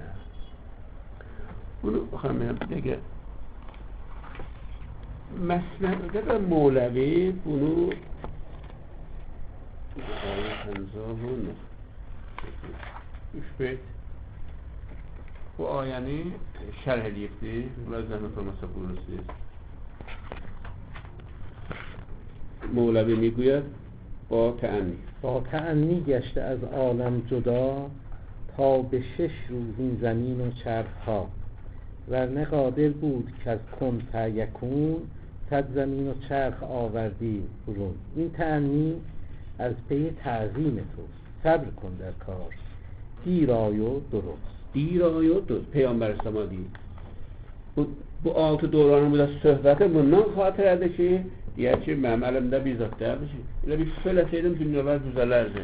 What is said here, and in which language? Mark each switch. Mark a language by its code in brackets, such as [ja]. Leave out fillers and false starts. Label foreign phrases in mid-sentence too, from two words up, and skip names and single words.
[az] Bunu baxalım, bir dəqiqə məsələdə də Mevləvi bunu bu ayəni şərh edibdir. Bunlar zəhmət olmasa buyurursunuz. [fa] Mevləvi میگوید با تأنی گشته از عالم جدا تا به 6 روز این زمین و چرخها ورنه قادر بود که از کن فیکون صد زمین و چرخ آوردی برون. این تأنی از پی تعظیم توست. صبر کن در کار، دیر آی و درست. [az] Peyğəmbər İslam'a deyir. Bu 6 dövrənin burada söhbəti bundan xatir edir ki, deyər ki, mənim əlimdə bir zat deyədir ki, elə bir söyləsəydim dünyalar düzələrdi.